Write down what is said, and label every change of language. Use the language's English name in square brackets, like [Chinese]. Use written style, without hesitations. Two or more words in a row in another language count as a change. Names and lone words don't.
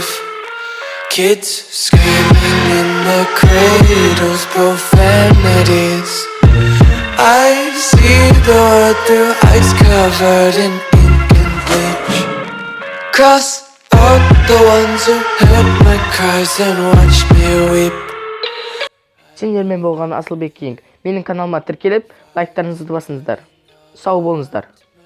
[English] Kids screaming in their cradles, profanities. I see the world through ice covered in ink and bleach. Cross out the ones who heard my cries and watched me weep. [Kazakh] Сендермен болған Асылбек Кинг. Менің каналыма тіркеліп, лайктарыңызды басыңыздар. Сау болыңыздар.